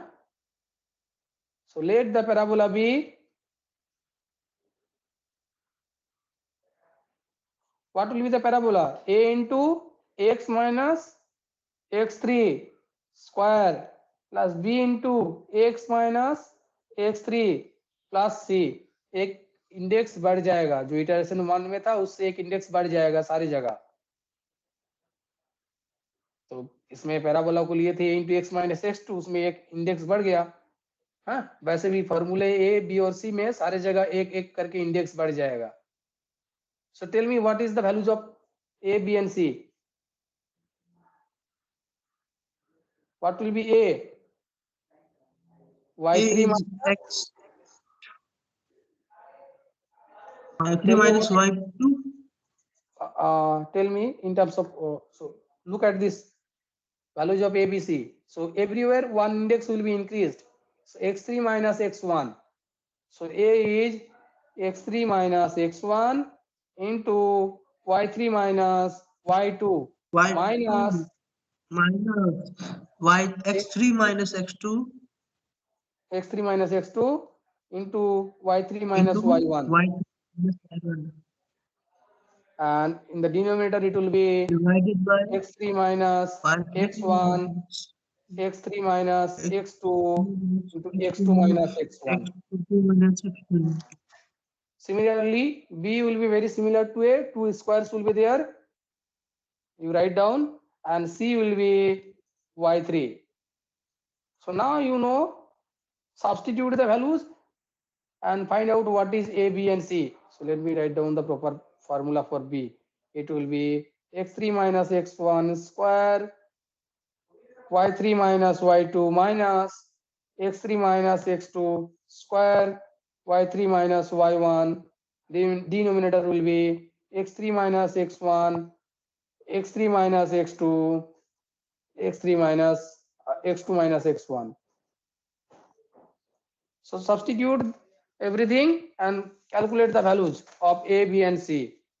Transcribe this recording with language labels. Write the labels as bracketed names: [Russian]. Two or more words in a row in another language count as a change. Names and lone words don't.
[English] So let the parabola be, what will be the parabola? A into x minus x3 square plus b into x minus x3 प्लस c. [Hindi] एक इंडेक्स बढ़ जाएगा, जो इटरेशन 1 में था उससे एक इंडेक्स बढ़ जाएगा सारी जगह. तो इसमें पैराबोला को लिए थे [English] a into x minus x two, [Hindi] उसमें एक इंडेक्स बढ़ गया. हाँ, वैसे भी फॉर्मूले ए बी और सी में सारे जगह एक एक करके इंडेक्स बढ़ जाएगा. [English] so tell me what is the values of a b and c. What will be A? Y3 A is minus, x. Y3 tell me minus what, y2. tell me in terms of, so look at this values of A, B, C. So everywhere one index will be increased. So x3 minus x1. So A is x3 minus x1 into y3 minus y2 minus minus y x3 minus x2 x3 minus x2 into y3 minus into y1. y minus y1 And in the denominator it will be divided by x3 minus y3 x1, x3 minus x2 into x2 minus x1. x2 minus x1. Similarly, b will be very similar to a, two squares will be there. You write down, and c will be y3. So now you know, substitute the values and find out what is a, b and c. So let me write down the proper formula for b. It will be x3 minus x1 square, y3 minus y2 minus x3 minus x2 square, y3 minus y1. The denominator will be x3 minus x1, x3 minus x2, x3 minus x2 minus x1. So substitute everything and calculate the values of a, b and c.